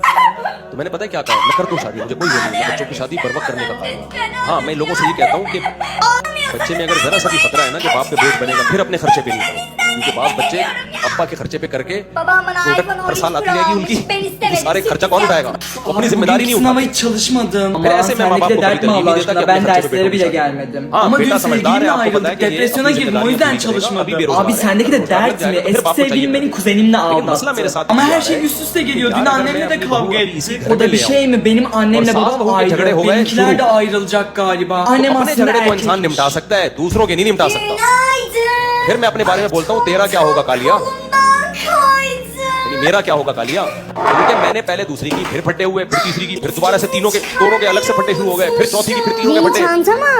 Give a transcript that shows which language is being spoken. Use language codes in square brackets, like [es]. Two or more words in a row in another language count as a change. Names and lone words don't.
[hi] तो मैंने पता है क्या कहा, मैं कर दूं शादी, मुझे कोई जरूरत नहीं, बच्चों की शादी बर वक्त करने का काम। हाँ, मैं लोगों से ये कहता हूँ कि बच्चे में अगर जरा सा भी खतरा है ना कि बाप पे बोझ बनेगा, फिर अपने खर्चे पे नहीं करो, क्योंकि बाप बच्चे अब्बा के खर्चे पे करके हर साल आती रहेगी उनकी, तो सारे खर्चा कौन उठाएगा? वो अपनी जिम्मेदारी नहीं [tr] Sınava [hi] उठाती। [tr] hiç çalışmadım. [hi] फिर [tr] Allah'ım [hi] ऐसे में माँ बाप [tr] sendeki [hi] को [tr] de [hi] कभी [tr] dert mi [hi] तरकीब [tr] Allah [hi] नहीं देता कि [tr] aşkına? Ben [hi] अपने खर्चे पे [tr] derslere bile [hi] करो। [tr] gelmedim. [hi] हाँ, [tr] Ama [hi] बेटा [tr] dün [hi] समझदार है, [tr] sevgilimle [hi] आपको पता है [tr] ayrıldık. [hi] कि ये [tr] Depresyona [hi] अपनी [tr] girdim. O [hi] जिम्मेदारियां [tr] yüzden [hi] पूरी करेगा, अभी [tr] çalışmadım. [hi] बेरोजगार [tr] Abi [hi] है। [tr] sendeki de dert mi? [hi] फिर [tr] Eski [hi] बाप को चाहिए [tr] sevgilim [hi] नहीं। [tr] beni kuzenimle [hi] मसला मेरे साथ [tr] aldattı. Ama [hi] ये [tr] her [hi] आ [tr] şey [hi] रहा है [tr] üst üste geliyor. [hi] यार, [tr] Dün [hi] अगर [tr] annemle [hi] मैं [tr] de [hi] अपनी [tr] kavga [hi] बहू [tr] ettik. [hi] इसी घर [tr] O da [hi] में [tr] bir [hi] ले [tr] şey mi? Benim annemle [hi] और सास [tr] babam [hi] बहू के झगड़े [tr] ayrı. [hi] हो गए, [tr] Benimkiler [hi] शुरू। [tr] de ayrılacak galiba. [hi] तो [tr] Annem [hi] अपने [tr] aslında [hi] झगड़े को इंसान [tr] erkek. [hi] निपटा सकता है, दूसरों के नहीं निपटा सकता। फिर मैं अपने बारे में बोलता हूँ तेरा क्या होगा कालिया, यानी मेरा क्या होगा कालिया, क्योंकि मैंने पहले दूसरी की, फिर फटे हुए, फिर तीसरी की, फिर दोबारा से दोनों के अलग से फटे शुरू हो गए, फिर चौथी की, फिर तीनों के फटे।